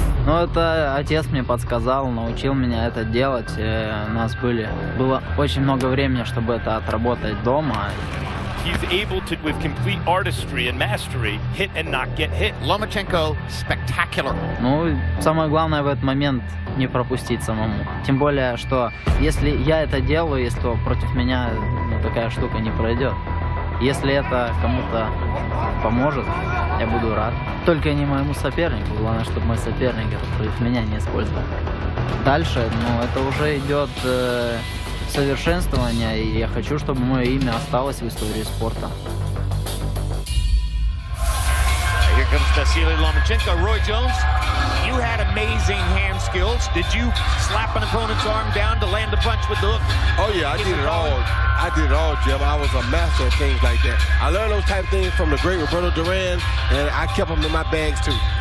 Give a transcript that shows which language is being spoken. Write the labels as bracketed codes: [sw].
[ru] Ну, это отец мне подсказал, научил меня это делать. У нас было очень много времени, чтобы это отработать дома. [en] He's able to, with complete artistry and mastery, hit and not get hit. Lomachenko, spectacular. [ru] Ну, самое главное в этот момент не пропустить самому. Тем более, что если я это делаю, то против меня такая штука не пройдет. Если это кому-то поможет, я буду рад. Только не моему сопернику. Главное, чтобы мой соперник это против меня не использовал. Дальше, это уже идет совершенствование, и я хочу, чтобы мое имя осталось в истории спорта. [en] Here comes Vasilie Lomachenko. Roy Jones, you had amazing hand skills. Did you slap an opponent's arm down to land a punch with the hook? Oh yeah, I did it all. I did it all, Jim. I was a master of things like that. I learned those type of things from the great Roberto Duran, and I kept them in my bags too.